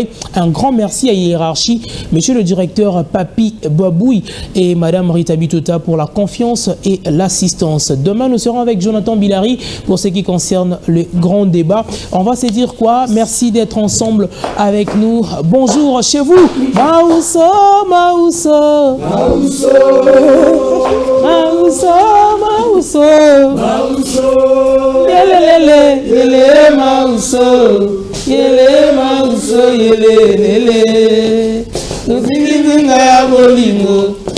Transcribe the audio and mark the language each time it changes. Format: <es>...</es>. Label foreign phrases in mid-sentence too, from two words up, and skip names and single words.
<fr>Un grand merci à Hiérarchie, monsieur le directeur Papi Baboui et madame Rita Bitota pour la confiance et l'assistance. Demain, nous serons avec Jonathan Bilari pour ce qui concerne le grand débat. On va se dire quoi? Merci d'être ensemble avec nous. Bonjour chez vous.</fr> <ln>Maousso, Maousso, Maousso, Maousso, Maousso, Maousso, yelele, yele, Maousso, yele, Maousso, yele, yele.</ln> <fr>Nous finissons à Bolingo.</fr>